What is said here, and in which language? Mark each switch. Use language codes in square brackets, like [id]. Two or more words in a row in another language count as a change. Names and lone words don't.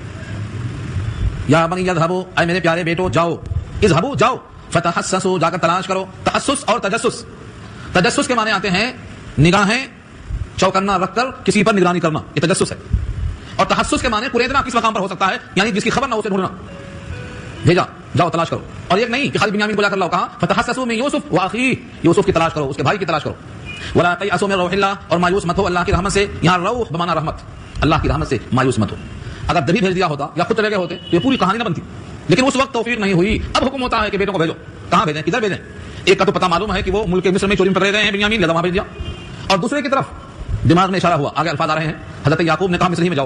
[ar] یا بنی اذهبوا، [ur] اے میرے پیارے بیٹو جاؤ، اذهبوا جاؤ، فتحسسوا، جا کر تلاش کرو۔ تحسس اور تجسس، تجسس کے معنی آتے ہیں نگاہیں چوکنا رکھ کر کسی پر نگرانی کرنا، یہ تجسس ہے، اور تحسس کے معنی قریدنا کس مقام پر ہو سکتا ہے، یعنی جس کی خبر نہ ہو اسے ڈھونڈنا، بھیجا جاؤ تلاش کرو۔ اور ایک نہیں کہ خالی بنیامین کو جا کر لاؤ، کہا [ar] فتحسسوا من یوسف واخیہ، [ur] یوسف کی تلاش کرو، اس کے بھائی کی تلاش کرو۔ [ar] ولا تیأسوا من روح اللہ، [ur] اور مایوس مت ہو اللہ کی رحمت سے، یہاں روح بمعنی رحمت، اللہ کی رحمت سے مایوس مت ہو۔ اگر دبی بھیج دیا ہوتا یا خود چلے گئے ہوتے تو یہ پوری کہانی نہ بنتی، لیکن اس وقت توفیق نہیں ہوئی، اب حکم ہوتا ہے کہ بیٹوں کو بھیجو۔ کہاں بھیجیں، کدھر بھیجیں؟ ایک کا تو پتہ معلوم ہے کہ وہ ملک مصر میں چوری پکڑے گئے ہیں بنیامین، لہذا وہاں بھیج دیا، اور دوسرے کی طرف دماغ میں اشارہ ہوا، آگے الفاظ آ رہے ہیں، حضرت یعقوب نے کہا مصر ہی میں جاؤ۔